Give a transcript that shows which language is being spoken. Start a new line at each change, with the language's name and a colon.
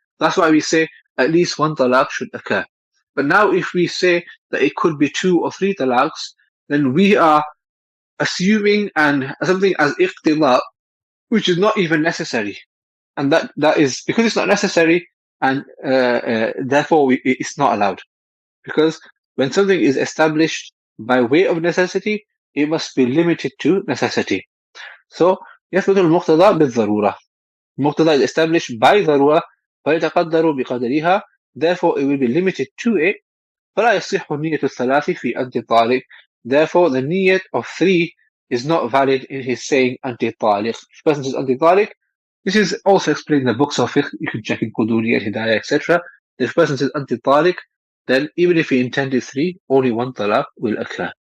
English: That's why we say at least 1 talaq should occur. But now, if we say that it could be 2 or 3 talaqs, then we are assuming and something as iqtida, which is not even necessary, and that is because it's not necessary, and therefore it's not allowed. Because when something is established by way of necessity, it must be limited to necessity.
Arabic: So يثبت المقتضى بالضرورة.
English: المقتضى is established by ضرورة
Arabic: فيتقدر بقدرها,
English: therefore it will be limited to it.
Arabic: فلا يصح نية الثلاث في أنت طالق.
English: Therefore the niyat of 3 is not valid in his saying
Arabic: أنت طالق.
English: If the person says
Arabic: أنت طالق,
English: this is also explained in the books of fiqh. You can check in Quduri and Hidayah, etc. If a person says
Arabic: أنت طالق,
English: then even if he intended 3, only 1 talaq will occur.